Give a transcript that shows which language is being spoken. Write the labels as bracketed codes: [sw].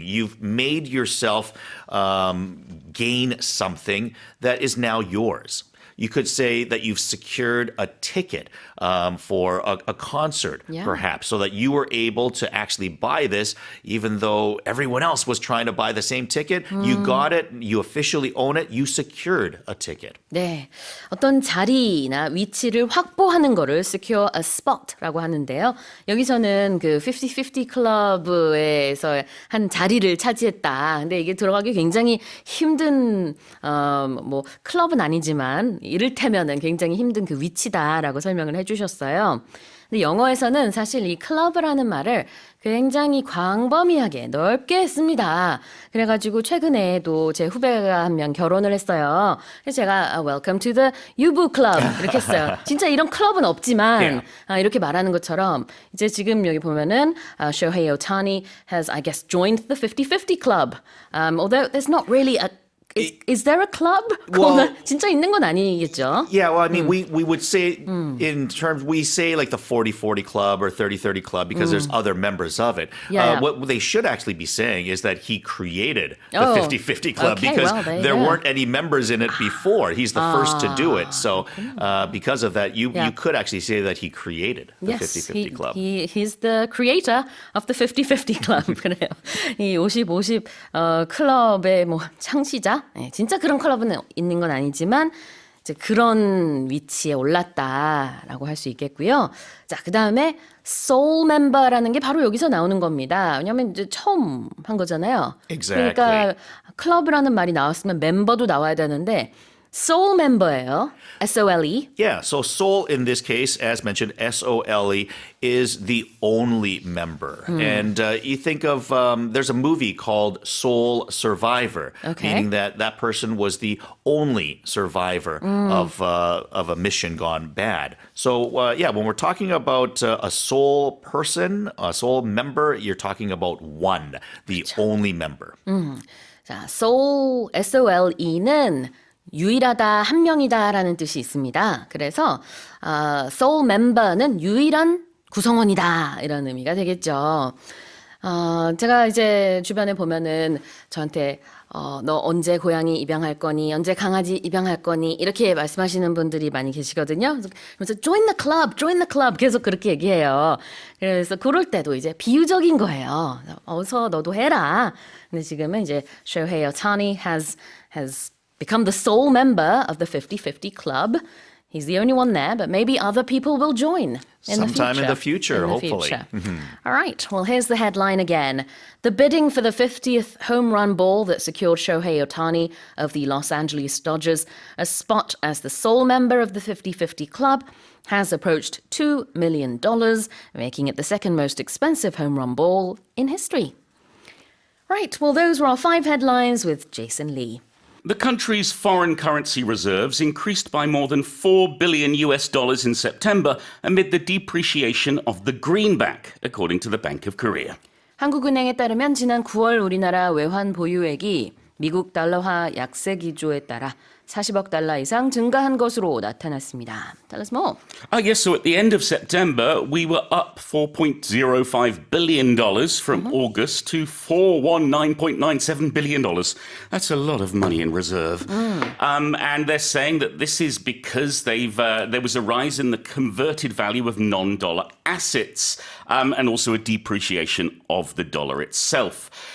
[en] You've made yourself gain something that is now yours. You could say that you've secured a ticket for a concert, perhaps, so that you were able to actually buy this, even though everyone else was trying to buy the same ticket. You got it. You officially own it. You secured a ticket. [ko] 네, 어떤 자리나 위치를 확보하는 거를 [en] secure a spot [ko] 라고 하는데요. 여기서는 그 50-50 클럽에서 한 자리를 차지했다. 근데 이게 들어가기 굉장히 힘든 뭐 클럽은 아니지만 이를테면은 굉장히 힘든 그 위치다라고 설명을 해주셨어요. 근데 영어에서는 사실 이 클럽이라는 말을 굉장히 광범위하게 넓게 씁니다. 그래가지고 최근에도 제 후배가 한 명 결혼을 했어요. 그래서 제가 [en] Welcome to the [ko] 유부 클럽 이렇게 했어요. 진짜 이런 클럽은 없지만 이렇게 말하는 것처럼 이제 지금 여기 보면은 [en] Shohei Ohtani has, I guess, joined the 50-50 club. Although there's not really a Is there a club? Well, [ko] 진짜 있는 건 아니겠죠? [en] Yeah, well, I mean, we would say in terms, we say like the 40-40 club or 30-30 club because there's other members of it. Yeah. What they should actually be saying is that he created the 50-50 club okay, because well, there weren't any members in it before. He's the first to do it. So because of that, you could actually say that he created the 50-50 club. He's the creator of the 50-50 club. [ko] 그래요. 이 50-50 클럽의 뭐 창시자? 네, 진짜 그런 클럽은 있는 건 아니지만 이제 그런 위치에 올랐다라고 할 수 있겠고요. 자, 그다음에 soul member라는 게 바로 여기서 나오는 겁니다. 왜냐하면 이제 처음 한 거잖아요. [en] Exactly. [ko] 그러니까 클럽이라는 말이 나왔으면 멤버도 나와야 되는데 soul member예요. [en] S-O-L-E. Yeah, so soul in this case, as mentioned, S-O-L-E, is the only member. And you think of, there's a movie called Soul Survivor, meaning that that person was the only survivor of a mission gone bad. So yeah, when we're talking about a soul person, a soul member, you're talking about one, the only member. [ko] 자, soul, S-O-L-E는 유일하다, 한 명이다라는 뜻이 있습니다. 그래서 soul member는 유일한 구성원이다 이런 의미가 되겠죠. 제가 이제 주변에 보면은 저한테 너 언제 고양이 입양할 거니? 언제 강아지 입양할 거니? 이렇게 말씀하시는 분들이 많이 계시거든요. 그래서 [en] join the club [ko] 계속 그렇게 얘기해요. 그래서 그럴 때도 이제 비유적인 거예요. 어서 너도 해라. 근데 지금은 이제 [en] Shohei Ohtani has become the sole member of the 50-50 club. He's the only one there, but maybe other people will join Sometime in the future, hopefully. All right, well, here's the headline again. The bidding for the 50th home run ball that secured Shohei Ohtani of the Los Angeles Dodgers a spot as the sole member of the 50-50 club has approached $2 million, making it the second most expensive home run ball in history. Right, well, those were our 5 headlines with Jason Lee. The country's foreign currency reserves increased by more than $4 billion in September amid the depreciation of the greenback, according to the Bank of Korea. [ko] 한국은행에 따르면 지난 9월 우리나라 외환 보유액이 미국 달러화 약세 기조에 따라 40억 달러 이상 증가한 것으로 나타났습니다. [en] Tell us more. Yes, so at the end of September, we were up $4.05 billion from August to $419.97 billion. That's a lot of money in reserve. And they're saying that this is because there was a rise in the converted value of non-dollar assets and also a depreciation of the dollar itself.